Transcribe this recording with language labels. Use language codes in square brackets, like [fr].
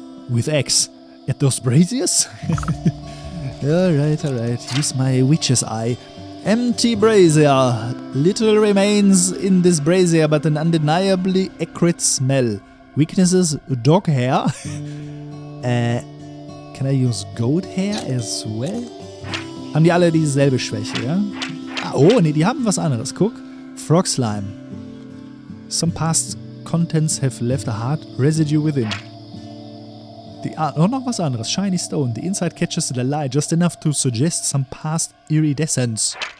[en] With X. At those braziers? Alright. Use my witch's eye. Empty brazier. Little remains in this brazier, but an undeniably acrid smell. Weaknesses: dog hair. Can I use goat hair as well? [de] Haben die alle dieselbe Schwäche, ja? Ah, oh, nee, die haben was anderes. Guck. Frog Slime. [en] Some past contents have left a hard residue within. [de] Noch was anderes. [en] Shiny Stone. The inside catches the light just enough to suggest some past iridescence.